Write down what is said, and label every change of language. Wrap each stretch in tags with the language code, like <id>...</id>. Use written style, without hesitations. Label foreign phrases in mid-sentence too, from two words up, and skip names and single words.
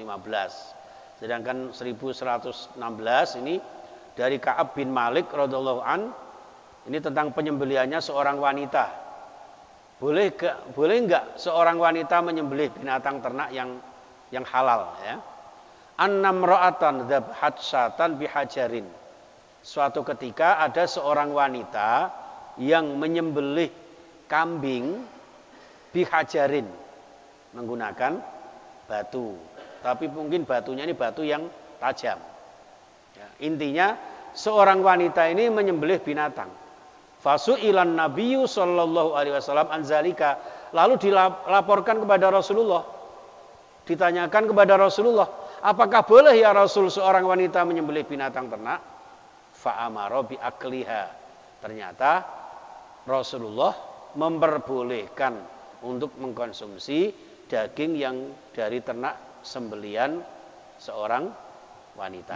<id>Sedangkan 1116 ini dari Ka'ab bin Malik</id> <ar>radhiyallahu an,</ar> <id>ini tentang penyembelihannya seorang wanita. Boleh enggak seorang wanita menyembelih binatang ternak yang halal, ya?</id> <ar>Annamra'atan dzabhat syatan bihajarin.</ar> <id>Suatu ketika ada seorang wanita yang menyembelih kambing bihajarin menggunakan batu. Tapi mungkin batunya ini batu yang tajam. Ya, intinya seorang wanita ini menyembelih binatang.</id> <ar>Fasu'ilan Nabiyyu sallallahu alaihi wasallam anzalika.</ar> <id>Lalu dilaporkan kepada Rasulullah. Ditanyakan kepada Rasulullah, apakah boleh</id> <ar>ya Rasul</ar> <id>seorang wanita menyembelih binatang ternak?</id> <ar>Fa'amara bi akliha.</ar> <id>Ternyata Rasulullah memperbolehkan untuk mengkonsumsi daging yang dari ternak sembelian seorang wanita.</id>